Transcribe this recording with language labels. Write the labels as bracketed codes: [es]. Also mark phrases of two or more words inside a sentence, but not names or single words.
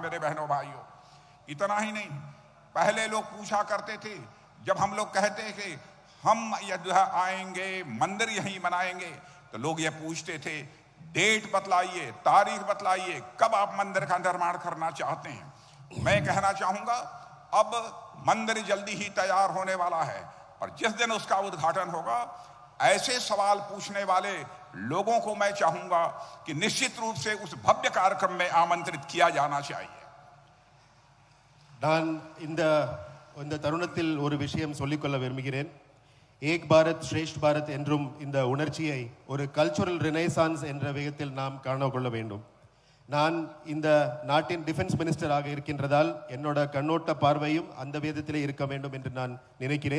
[hi] मेरे बहनों भाइयों, इतना ही नहीं, पहले लोग पूछा करते थे, जब हम लोग कहते थे हम अयोध्या आएंगे, मंदिर यहीं बनाएंगे, तो लोग ये पूछते थे डेट बतलाइए, तारीख बतलाइए, कब आप मंदिर का निर्माण करना चाहते हैं। मैं कहना चाहूंगा अब मंदिर जल्दी ही तैयार होने वाला है, और जिस दिन उसका उद्घाटन होगा ऐसे सवाल पूछने वाले लोगों को मैं चाहूंगा कि निश्चित रूप से उस भव्य कार्यक्रम में आमंत्रित किया जाना चाहिए। [ta] நான் இந்த தருணத்தில் ஒரு விஷயம் சொல்லிக்கொள்ள விரும்புகிறேன். [hi] एक भारत श्रेष्ठ भारत [ta] என்றும் இந்த உணர்ச்சியை ஒரு [en] cultural renaissance [ta] என்ற விதத்தில் நாம் காணக்கொள்ள வேண்டும். நான் இந்த நாட்டின் [en] defence ministerஆக [ta] இருக்கின்றதால் என்னோட கண்ணோட்ட பார்வையும் அந்த விதத்திலே இருக்க வேண்டும் என்று நான் நினைக்கிறேன்.